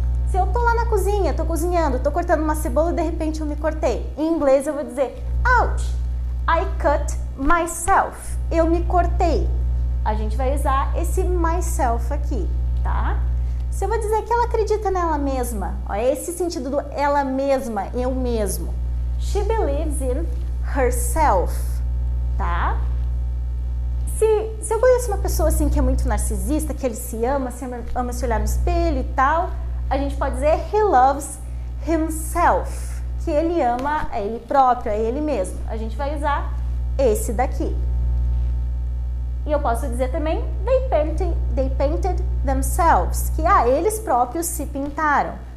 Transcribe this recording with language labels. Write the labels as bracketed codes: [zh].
[pt] Se eu tô lá na cozinha, tô cozinhando, tô cortando uma cebola e de repente eu me cortei. Em inglês eu vou dizer, [en] ouch, I cut myself. [pt] Eu me cortei. A gente vai usar esse myself aqui, tá? Se eu vou dizer que ela acredita nela mesma, ó, esse sentido do ela mesma, eu mesmo. [en] She believes in herself, tá? [pt] Se eu conheço uma pessoa assim que é muito narcisista, que ele se ama se olhar no espelho e tal, a gente pode dizer [en] he loves himself, [pt] que ele ama a ele próprio, a ele mesmo. A gente vai usar esse daqui. E eu posso dizer também [en] they painted themselves, [pt] que eles próprios se pintaram.